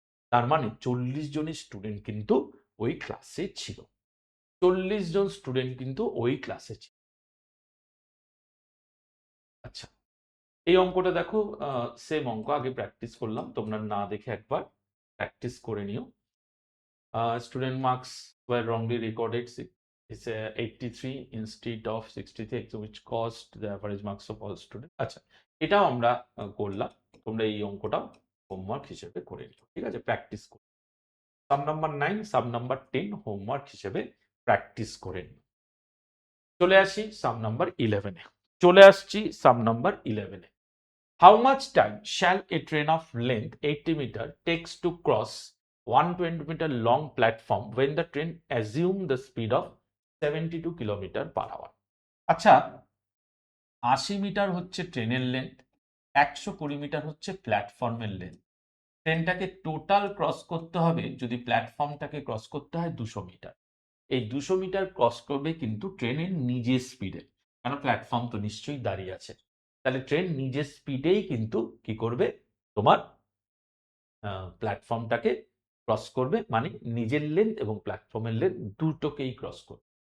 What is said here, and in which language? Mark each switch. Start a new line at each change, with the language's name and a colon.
Bangla: তার মানে 40 জনের স্টুডেন্ট কিন্তু ওই ক্লাসে ছিল। 40 জন স্টুডেন্ট কিন্তু ওই ক্লাসে ছিল। আচ্ছা এই অঙ্কটা দেখো, সেম অঙ্ক আগে প্র্যাকটিস করলাম, তোমরা না দেখে একবার প্র্যাকটিস করে নিও।
English: Student marks were wrongly recorded. It's 83 instead of 63, which caused the average marks of all students.
Bangla: আচ্ছা এটাও আমরা করলাম, তোমরা এই অঙ্কটাও হোমওয়ার্ক হিসেবে করে নিও। ঠিক আছে, প্র্যাকটিস করো। সাম নাম্বার 9, সাম নাম্বার 10 হোমওয়ার্ক হিসেবে প্র্যাকটিস করে নিও। চলে আসি সাম নাম্বার 11-এ। চলে আসছি সাম number 11-এ।
English: How much time shall a train of length 80 meter takes to cross 120 meter long platform when the train assume the speed of 72 km/h?
Bangla: আচ্ছা 80 মিটার হচ্ছে ট্রেনের লেন্থ, 120 মিটার হচ্ছে প্ল্যাটফর্মের লেন্থ। ট্রেনটাকে টোটাল ক্রস করতে হবে, যদি প্ল্যাটফর্মটাকে ক্রস করতে হয় 200 মিটার। এই 200 মিটার ক্রস করবে কিন্তু ট্রেনের নিজের স্পিডে, কারণ প্ল্যাটফর্ম তো নিশ্চয়ই দাঁড়িয়ে আছে। তাহলে ট্রেন নিজের স্পিডেই কিন্তু কি করবে, তোমার প্ল্যাটফর্মটাকে ক্রস করবে, মানে নিজের লেন্থ এবং প্ল্যাটফর্মের লেন্থ দুটোকেই ক্রস করবে।